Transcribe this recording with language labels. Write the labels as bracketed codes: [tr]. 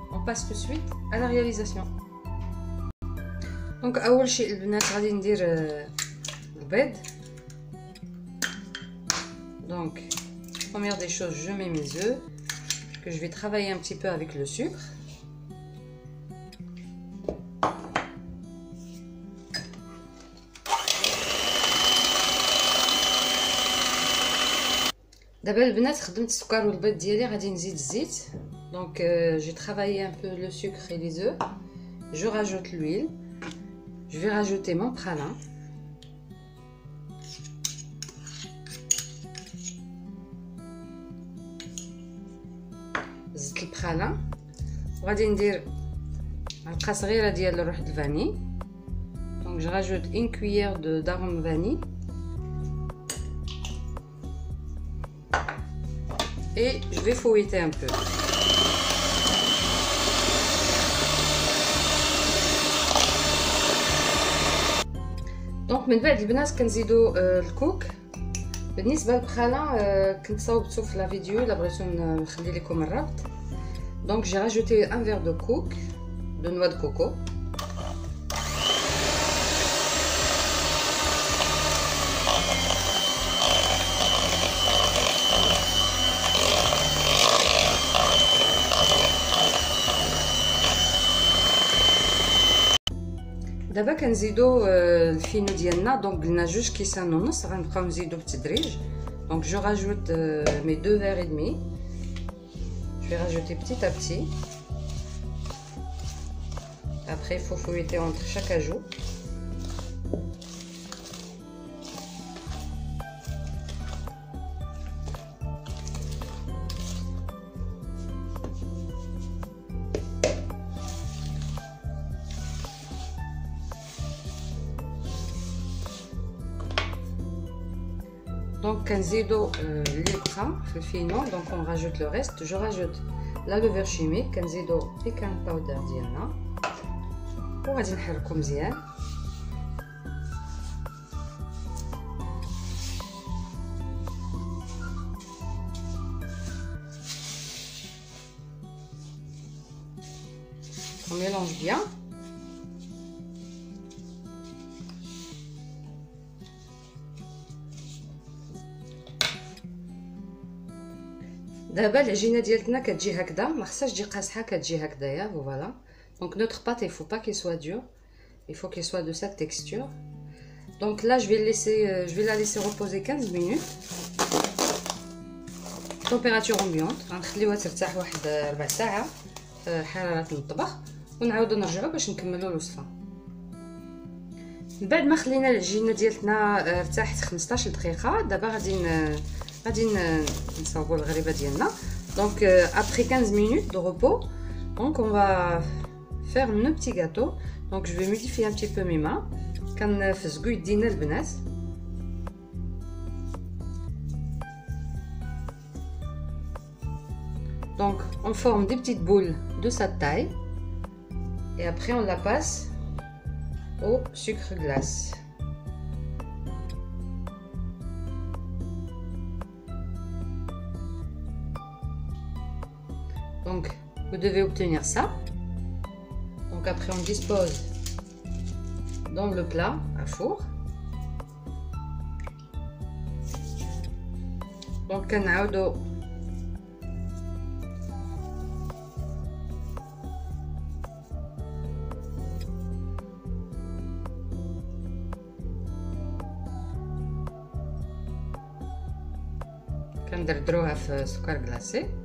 [fr] On passe tout de suite à la réalisation. [ar] Donc أول شيء البنات غادي ندير البيض. [fr] Donc première des choses, je mets mes œufs que je vais travailler un petit peu avec le sucre. [ar] دابا البنات خدمت السكر والبيض ديالي، غادي نزيد الزيت. [fr] Donc j'ai travaillé un peu le sucre et les œufs. Je rajoute l'huile. Je vais rajouter mon pralin. [ar] زيت البخالة، وغادي ندير معلقه صغيره ديال الروح د الفاني. [fr] دونك جو راجوت une cuillère d'arôme vanille et je vais fouetter un peu. [ar] دونك من بعد البنات كنزيدو الكوك. بالنسبه للبخالة كنت صاوبتو في لا فيديو، الا بغيتو نخلي لكم الرابط. [fr] Donc j'ai rajouté un verre de cook, de noix de coco. [ar] دابا كنزيدو الفينو ديالنا. دونك قلنا جوج كيسان ونص، غنبقاو نزيدو بالتدريج. [fr] دونك جو راجوت mes 2 verres et demi. Je vais rajouter petit à petit. Après, il faut fouetter entre chaque ajout. [ar] Donc كنزيدو اليبقى في الفينو. [fr] دونك on rajoute le reste. Je rajoute la levure chimique. [ar] كنزيدو بيكان باودر ديالنا وغادي نحركو مزيان. [fr] On mélange bien. [ar] دابا العجينه ديالتنا كتجي هكذا، ما خصهاش تجي قاصحه، كتجي هكذايا. [fr] فوالا. دونك notre pâte il faut pas qu'elle soit dure, il faut qu'elle soit de cette texture. Donc là je vais la laisser reposer 15 minutes. température ambiante. [ar] غنخليوها ترتاح واحد 4 ساعات في حراره المطبخ، ونعاودو نرجعو باش نكملو الوصفه. من بعد ما خلينا العجينه ديالتنا ارتاحت 15 دقيقه، دابا غادي نصاوبوا الغريبه ديالنا. [fr] Donc après 15 minutes de repos, donc on va faire nos petits gâteaux. Donc je vais modifier un petit peu mes mains. [ar] كنفزقوا يدينا البنات. [fr] Donc on forme des petites boules de sa taille et après on la passe au sucre glace. Donc vous devez obtenir ça. Donc après on dispose dans le plat à four. [ar] Donc كنعاودو كندردروها في سكر كلاصي.